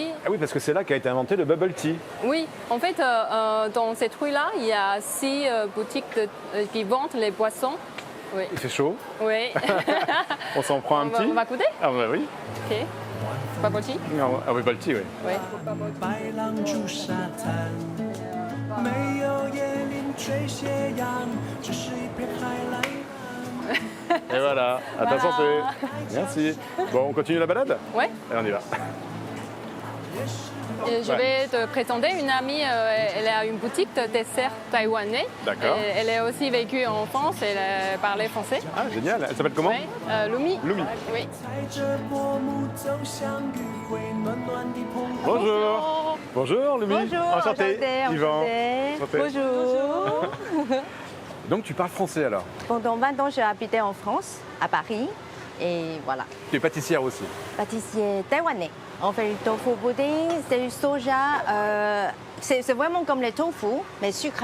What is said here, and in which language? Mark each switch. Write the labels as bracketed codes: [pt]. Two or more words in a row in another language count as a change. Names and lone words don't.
[fr] Ah oui, parce que c'est là qu'a été inventé le [en] bubble tea. [fr] Oui, en fait, dans cette rue-là, il y a 6 boutiques qui vendent les boissons. Oui. Il fait chaud, Oui. on s'en prend un petit. On va goûter? Ah bah oui. [en] Ok. Bubble tea? [fr] Ah oui, [en] bubble tea, [fr] oui. Oui. [zh] 白浪逐沙滩，没有椰林缀斜阳，只是一片海蓝蓝。 [fr] Et voilà, à ta santé. Merci. Bon, on continue la balade? Oui. Allez, on y va. Et je vais te présenter une amie, elle a une boutique de dessert taïwanais. D'accord. Et elle a aussi vécu en France, elle parlait français. Ah, génial. Elle s'appelle comment? Oui, Lumi. Lumi. Oui. [zh] 踩着薄暮走向余晖，暖暖的澎湃。 [fr] Bonjour. Bonjour, Lumi. Bonjour, Enchanté. Yvan. Enchanté. Bonjour. Donc, tu parles français alors? Pendant 20 ans, j'ai habité en France, à Paris. Et voilà, Tu es pâtissière aussi? pâtissier taïwanais. On fait du [en] tofu pudding, [fr] c'est du soja. C'est vraiment comme le tofu, mais sucré.